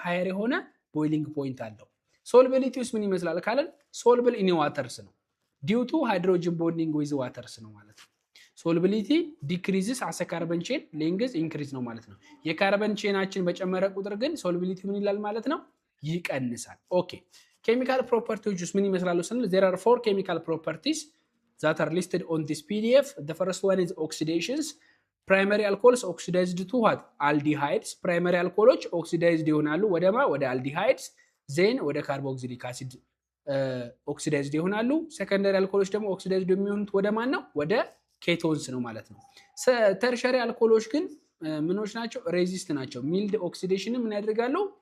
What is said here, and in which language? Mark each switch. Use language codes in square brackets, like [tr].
[am] ሃየር የሆነ ቦይሊንግ ፖይንት አለው። ሶልቢሊቲውስ ምን ይመስላል ካለን [en] ሶልብል ኢን ዋተርስ ነው ዲው ቱ ሃይድሮጅን ቦንዲንግ ዊዝ ዋተርስ [am] ነው ማለት ነው። [en] ሶልቢሊቲ ዲክሪዝስ አስ ካርበን ቼን ሌንግዝ ኢንክሪዝ [am] ነው ማለት ነው። የካርበን ቼናችን በጨመረ ቁጥር ግን ሶልቢሊቲ ምን ይላል ማለት ነው? ይቀንሳል። ኦኬ ኬሚካል ፕሮፐርቲዎች ምን ይመስላሉ ስንል [en] there are 4 chemical properties that are listed on this PDF. The first one is oxidations. Primary alcohols oxidized to what? Aldehydes. Primary alcohols oxidized ይሆናሉ ወደ aldehydes, then ወደ carboxylic acid oxidized ይሆናሉ። Secondary alcohols [am] ደግሞ oxidized የሚሆኑት ወደ ማን ነው? ወደ ኬቶንስ ነው ማለት ነው። ተርሸሪ አልኮሎች ግን ምኖች ናቸው? ሬዚስት ናቸው። ሚልድ ኦክሲዴሽን ምን ያደርጋሉ?